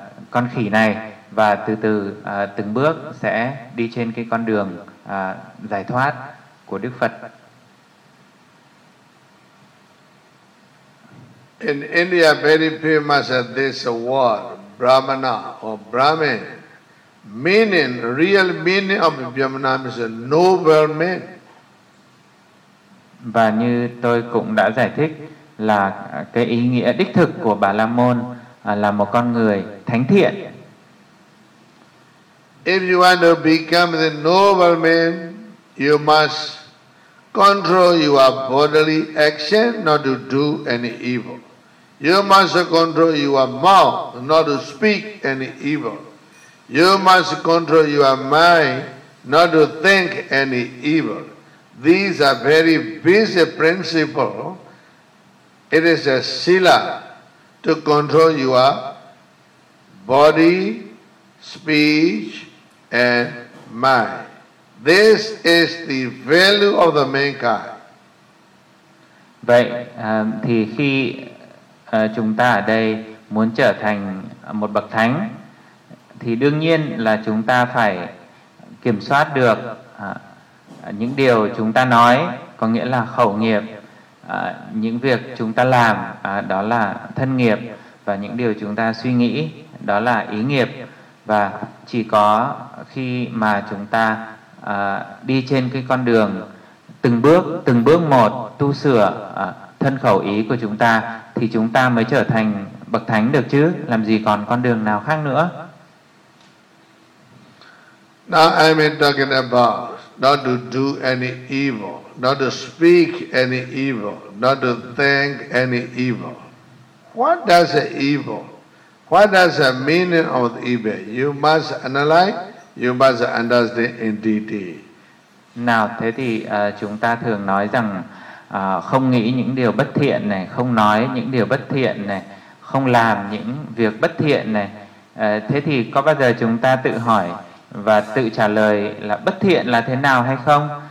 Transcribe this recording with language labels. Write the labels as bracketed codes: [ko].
[vi] con khỉ này, và từ từ từng bước sẽ đi trên cái con đường giải thoát của Đức Phật. [en] In India, very famous at this word Brahmana or Brahmin, meaning real meaning of Brahmana is a noble man. [vi] Và như tôi cũng đã giải thích là cái ý nghĩa đích thực của Bà La Môn là một con người thánh thiện. [en] If you want to become the noble man, you must control your bodily action, not to do any evil. You must control your mouth, not to speak any evil. You must control your mind, not to think any evil. These are very basic principles. It is a sila to control your body, speech, and mind. This is the value of the mankind. [vi] Vậy thì khi chúng ta ở đây muốn trở thành một bậc thánh, thì đương nhiên là chúng ta phải kiểm soát được những điều chúng ta nói, có nghĩa là khẩu nghiệp, những việc chúng ta làm, đó là thân nghiệp, và những điều chúng ta suy nghĩ, đó là ý nghiệp. Và chỉ có khi mà chúng ta đi trên cái con đường từng bước một tu sửa thân khẩu ý của chúng ta, thì chúng ta mới trở thành bậc thánh được chứ, làm gì còn con đường nào khác nữa. [en] Now I'm talking about not to do any evil, not to speak any evil, not to think any evil. What does evil? What does the meaning of evil? You must analyze, you must understand in detail. [vi] Nào, thế thì chúng ta thường nói rằng không nghĩ những điều bất thiện này, không nói những điều bất thiện này, không làm những việc bất thiện này. Thế thì có bao giờ chúng ta tự hỏi và tự trả lời là bất thiện là thế nào hay không?